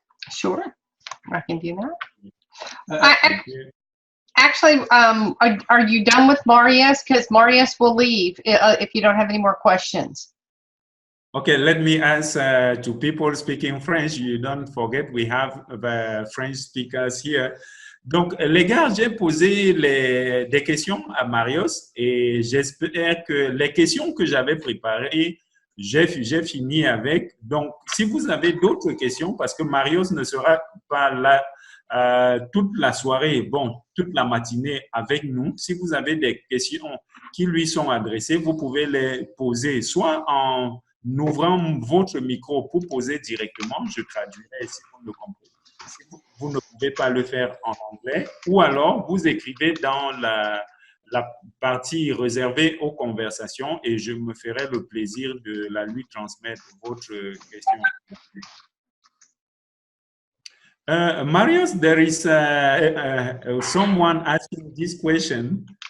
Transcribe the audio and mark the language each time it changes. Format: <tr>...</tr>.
<en>Sure, I can do that. Actually, are you done with Marius? Because Marius will leave if you don't have any more questions. Okay, let me answer to people speaking French. You don't forget, we have French speakers here.</en> <fr>Donc, les gars, j'ai posé des questions à Marius et j'espère que les questions que j'avais préparées, j'ai fini avec. Donc, si vous avez d'autres questions, parce que Marius ne sera pas là toute la soirée, bon, toute la matinée avec nous, si vous avez des questions qui lui sont adressées, vous pouvez les poser soit en ouvrant votre micro pour poser directement, je traduirai si vous le comprenez. Si vous ne pouvez pas le faire en anglais, ou alors vous écrivez dans la partie réservée aux conversations et je me ferai le plaisir de la lui transmettre votre question.</fr> <en>Marius, there is someone asking this question.</en>